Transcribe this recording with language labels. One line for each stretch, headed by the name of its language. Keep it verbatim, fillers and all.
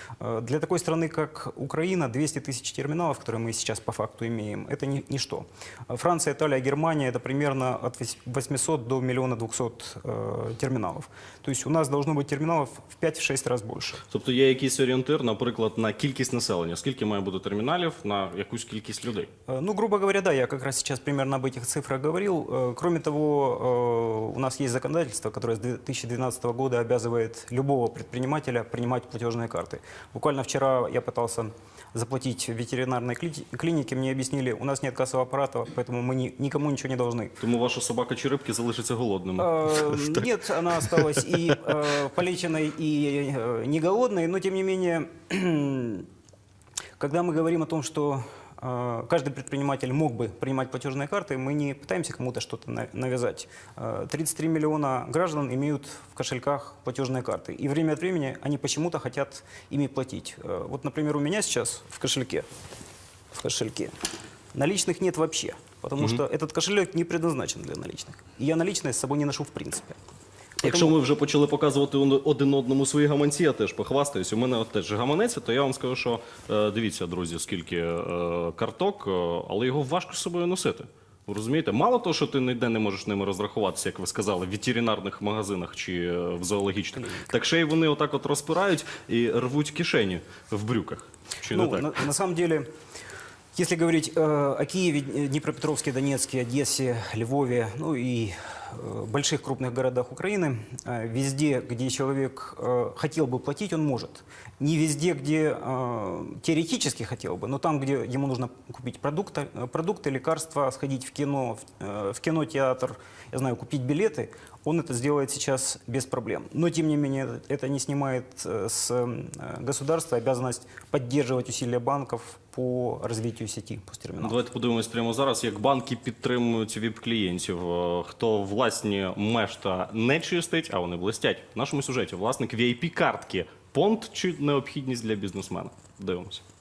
Russian: Э, для такой страны, как Украина, двести тысяч терминалов, которые мы сейчас по факту имеем, это ни, ничто. Франция, Италия, Германия – это примерно от восьмисот до миллиона двухсот э,
Ukrainian: терміналів. Тобто
Russian: у нас должно быть
Ukrainian: терміналів
Russian: в пять-шесть раз
Ukrainian: більше. Тобто є якийсь орієнтир, наприклад, на кількість населення? Скільки має бути терміналів на якусь кількість людей?
Russian: Э, ну, грубо говоря, да, я как раз сейчас примерно об этих цифрах говорил. Кроме того, у нас есть законодательство, которое с две тысячи двенадцатого года обязывает любого предпринимателя принимать платежные карты. Буквально вчера я пытался заплатить в ветеринарной клинике, мне объяснили, у нас нет кассового аппарата, поэтому мы ни, никому ничего не должны. Тому ваша собака Черепки залишится голодным? Нет, она осталась и полеченной, и не голодной, но тем не менее, когда мы говорим о том, что каждый предприниматель мог бы принимать платежные карты, мы не пытаемся кому-то что-то навязать. тридцать три миллиона граждан имеют в кошельках платежные карты, и время от времени они почему-то хотят ими платить. Вот, например, у меня сейчас в кошельке, в кошельке наличных нет вообще, потому mm-hmm. что этот кошелек не предназначен для наличных. И я наличные с собой не ношу в принципе.
Ukrainian: Якщо ми вже почали показувати один одному свої гаманці, я теж похвастаюсь, у мене теж гаманець, то я вам скажу, що дивіться, друзі, скільки карток, але його важко з собою носити. Ви розумієте? Мало того, що ти ніде не можеш ними розрахуватися, як ви сказали, в ветеринарних магазинах чи в зоологічних, так ще й вони отак от розпирають і рвуть кишені в брюках. Чи не ну, так?
Russian: На, на самом деле... Если говорить э, о Киеве, Днепропетровске, Донецке, Одессе, Львове, ну и э, больших крупных городах Украины, э, везде, где человек э, хотел бы платить, он может. Не везде, где э, теоретически хотел бы, но там, где ему нужно купить продукты, продукты, лекарства, сходить в кино, в, э, в кинотеатр, я знаю, купить билеты, он это сделает сейчас без проблем. Но, тем не менее, это не снимает э, с э, государства обязанность поддерживать усилия банков по
Ukrainian: розвитку сіті, по терміналу. Давайте подивимось прямо зараз, як банки підтримують віп-клієнтів. Хто власні мешта не чистить, а вони блистять. В нашому сюжеті власник віп-картки. Понт чи необхідність для бізнесмена? Дивимося.